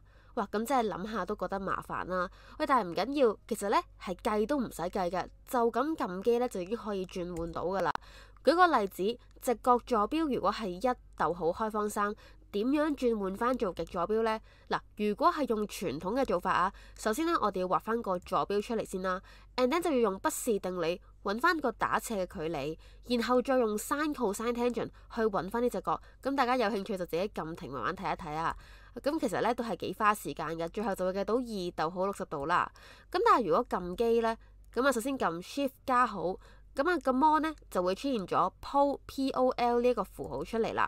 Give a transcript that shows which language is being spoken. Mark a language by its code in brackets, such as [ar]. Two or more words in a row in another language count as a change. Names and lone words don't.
[yue] 哇，咁真係諗下都覺得麻煩啦。喂，但係唔緊要，其實咧係計都唔使計嘅，就咁撳機咧就已經可以轉換到噶啦。舉個例子，直角坐標如果係1逗號開方3，點樣轉換翻做極坐標呢？嗱，如果係用傳統嘅做法啊，首先呢，我哋要畫翻個坐標出嚟先啦 ， [en] and then [yue] 就要用畢氏定理揾翻個打斜嘅距離，然後再用 [en] sin cosine tangent [yue] 去揾翻呢隻角。咁大家有興趣就自己撳停慢慢睇一睇啊。咁其實咧都係幾花時間嘅，最後就會計到2逗號60度啦。咁但係如果撳機呢，咁啊首先撳 Shift 加號，咁啊個 mon 呢就會出現咗 POL 呢一個符號出嚟啦。